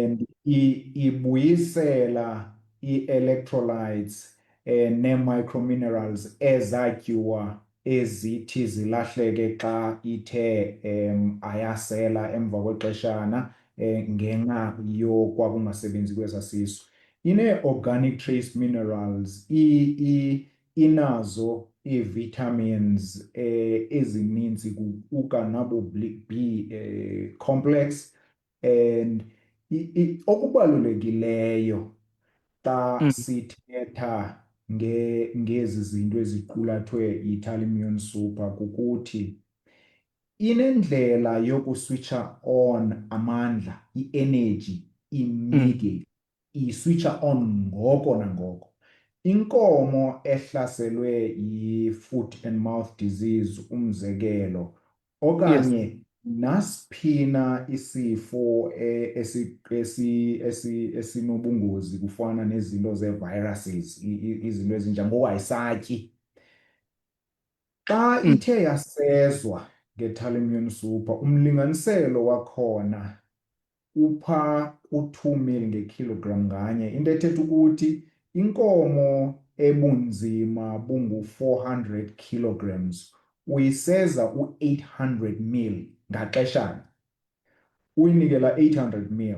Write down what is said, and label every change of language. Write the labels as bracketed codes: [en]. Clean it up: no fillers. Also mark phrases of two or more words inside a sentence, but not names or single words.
[xh] And ibuyisela ii-electrolytes nee-microminerals ezatyiwa ezithi zilahleke xa ithe ayasela emva kwexeshana ngenxa yokwakungasebenzi kwesasisu. Inee-organic trace minerals, inazo ii-vitamins ezininzi kuquka nabo B complex, and okubalulekileyo xa sithetha ngezi zinto eziqulathwe yi-Tyleimune super kukuthi inendlela yokuswitsha on amandla, i-energy immediate, iswitsha on ngoko nangoko. Inkomo ehlaselwe yi- [en] foot and mouth disease, [xh] umzekelo, okanye nasiphina isifo esinobungozi kufana nezinto ze-viruses, izinto ezinjengowayisatyi. Xa ithe yasezwa nge-Tyleimune super, umlinganiselo wakhona upha ku-2 ml ngekilogram nganye, into ethetha ukuthi inkomo ebunzima bungu-400 kilograms uyiseza u-800 ml ngaxeshanye, uyinikela 800 ml.